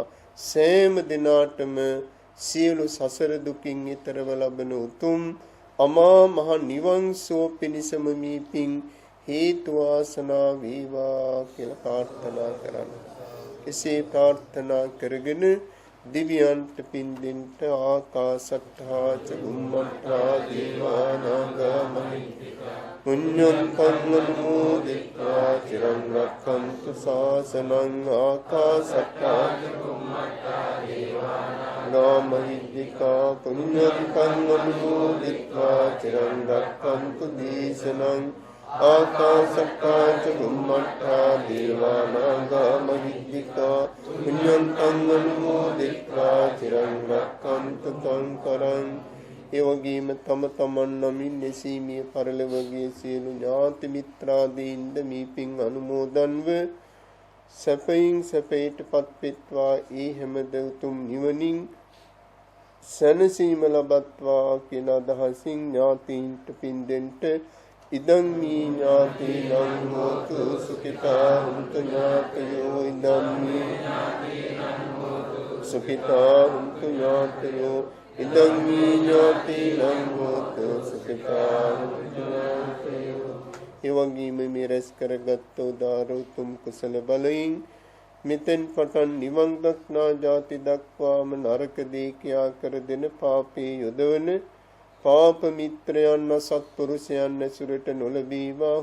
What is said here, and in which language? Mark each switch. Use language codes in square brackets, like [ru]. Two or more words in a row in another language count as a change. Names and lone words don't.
[si] සෑම දිනාටම සියලු සසර දුකින් ඈතරව ලබන උතුම් අමා මහ නිවන් සුව පිණිසම මේ පින් හේතු වාසනා වේවා කියලා ප්‍රාර්ථනා කරන්න. එසේ ප්‍රාර්ථනා කරගෙන දිව්‍යන්ත පින් දෙන්ට [pi] ආකාශට්ඨා ච බුම්මට්ඨා දේවානාගා මහිත්‍තිකා පුඤ්ඤන්තං අනුමෝදිत्वा චිරං රක්ඛන්තු ශාසනං ආකාශට්ඨා ච බුම්මට්ඨා දේවානාගා මහිත්‍තිකා පුඤ්ඤන්තං අනුමෝදිत्वा චිරං රක්ඛන්තු දේශනං ආකාශට්ඨා ච බුම්මට්ඨා දේවානාගා මහිත්‍තිකා පුඤ්ඤන්තං අනුමෝදිत्वा චිරං රක්ඛන්තු තං කරං. [si] ඒ වගේම තම තමන් නමින් නැසීමේ පරලොවගේ සියලු ඥාති මිත්‍රාදීන්ද මේ පින් අනුමෝදන්ව සැපයින් සැපයටපත් වෙත්වා. ඒ හැමද උතුම් නිවනින් සැනසීම ලබත්වා කියන අදහසින් ඥාතීන්ට පින් දෙන්ට [pi] ඉදං මේ ඥාතීනං හෝතු සුඛිතා හුන්තු ඥාතයෝ ඉදං මේ ඥාතීනං හෝතු සුඛිතා හුන්තු ඥාතයෝ ඉදං මේ ඥාතීනං හෝතු සුඛිතා හුන්තු ඥාතයෝ. [si] ඒ වගේම මේ රැස් කරගත් උදාර උතුම් කුසල බලයෙන් මෙතෙන් පටන් නිවන් දක්නා ජාති දක්වාම නරක දේ කියා කර දෙන පාපේ යොදවන පාප මිත්‍රයන් සත්පුරුෂයන් ඇසුරට නොලබීවා.